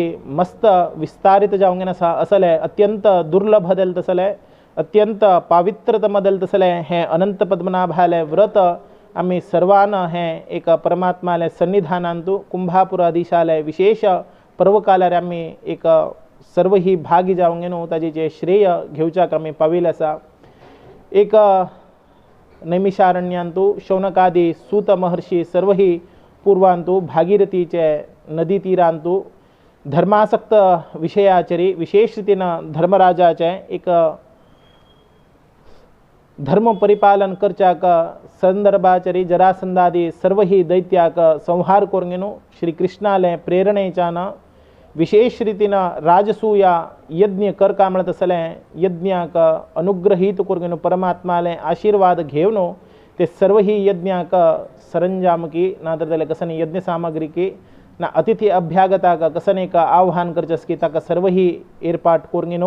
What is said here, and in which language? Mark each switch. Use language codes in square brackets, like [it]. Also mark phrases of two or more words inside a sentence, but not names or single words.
[kok] मस्त विस्तारित जावंगेन आसा असले अत्यंत दुर्लभ देल तसले अत्यंत पावित्रतम देल तसले हे अनंत पद्मनाभाले व्रत आम्ही सर्वान हे एक परमात्माले सन्निधानांतू कुंभापुराधीशाले विशेष पर्वकालार आम्ही एक सर्व ही भागी जावंगेनू ताजे जे श्रेय घेवच्याक आम्ही पाविले आसा। एक नैमिषारण्यांतू शौनकादी सूत महर्षी सर्व ही पूर्वांतू भागीरथीचे नदी तीरांतू धर्मासक्त विषयाचरी विशेष रीतीनं धर्मराजाचे एक धर्म परिपालन करच्याक संदर्भाचरी जरासंधादी सर्व ही दैत्याक संहार करूंगेनू श्री कृष्णाले प्रेरणेच्यान विशेष रीतीनं राजसूया यज्ञ करका म्हणत असले यज्ञाक अनुग्रहित करूंगेनू परमात्माले आशीर्वाद घेवनू ते सर्व ही यज्ञाक सरंजाम की ना तर जाल्यार कसनी यज्ञ सामग्री की ना अतिथि अभ्यागताक कसने एक आह्वान करचस की ताका सर्व ही एर्पाट करूंगेनू।